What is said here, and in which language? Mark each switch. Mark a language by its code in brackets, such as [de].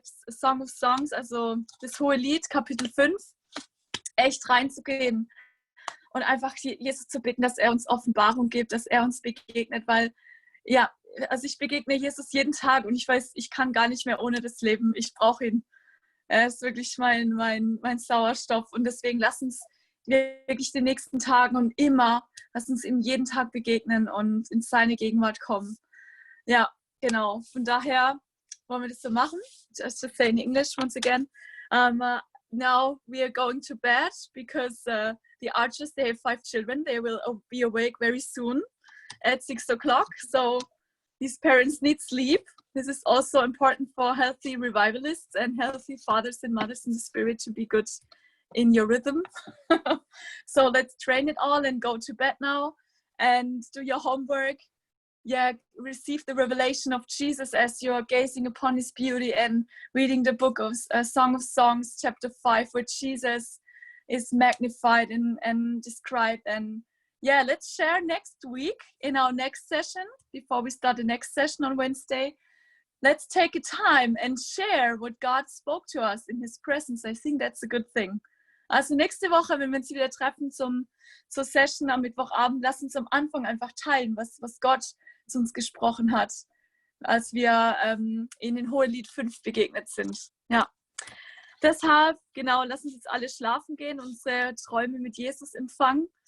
[de] Song of Songs, also das Hohe Lied, Kapitel 5, echt reinzugehen und einfach Jesus zu bitten, dass er uns Offenbarung gibt, dass er uns begegnet, weil, ja, also ich begegne Jesus jeden Tag und ich weiß, ich kann gar nicht mehr ohne das Leben. Ich brauche ihn. Er ist wirklich mein Sauerstoff und deswegen lass uns wirklich den nächsten Tagen und lass uns ihm jeden Tag begegnen und in seine Gegenwart kommen. Ja, genau. Von daher wollen wir das so machen. [en] Just to say in English once again. Now we are going to bed because the Archers, they have 5 children. They will be awake very soon at 6 o'clock. So these parents need sleep. This is also important for healthy revivalists and healthy fathers and mothers in the spirit to be good in your rhythm. So let's train it all and go to bed now and do your homework. Yeah, receive the revelation of Jesus as you're gazing upon his beauty and reading the book of Song of Songs, chapter 5, where Jesus is magnified and described. And yeah, let's share next week in our next session, before we start the next session on Wednesday. Let's take a time and share what God spoke to us in his presence. I think that's a good thing. [de] Also nächste Woche, wenn wir uns wieder treffen zur Session am Mittwochabend, lass uns am Anfang einfach teilen, was Gott zu uns gesprochen hat, als wir in den Hohelied 5 begegnet sind. Ja. Deshalb, genau, lass uns jetzt alle schlafen gehen, unsere Träume mit Jesus empfangen.